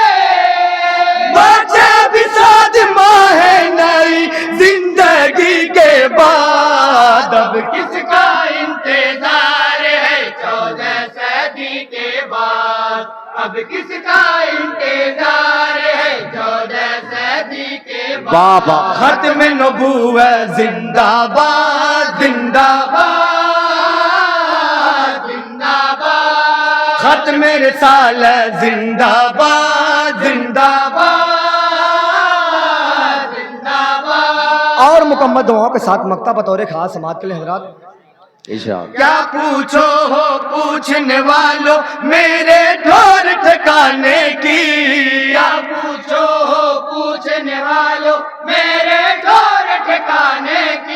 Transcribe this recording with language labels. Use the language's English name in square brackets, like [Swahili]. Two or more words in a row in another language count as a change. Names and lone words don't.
[Urdu] بچے بھی شاد ماہ نئی زندگی کے بعد اب کس کا انتظار ہے 14 صدی کے بعد. اب کس کا انتظار ہے 14 صدی کے بعد. بابا. ختم نبوت زندہ باد زندہ باد. زندہ باد ختم رسالت زندہ باد زندہ باد. زندہ باد. اور مکمل دعاؤں کے ساتھ مکتا بطور خاص سماعت کے لیے حضرات. ارشاد. کیا پوچھو ہو پوچھنے والوں میرے ڈھور ٹھکانے کی. کیا پوچھو ہو پوچھنے والوں میرے ڈھور ٹھکانے کی.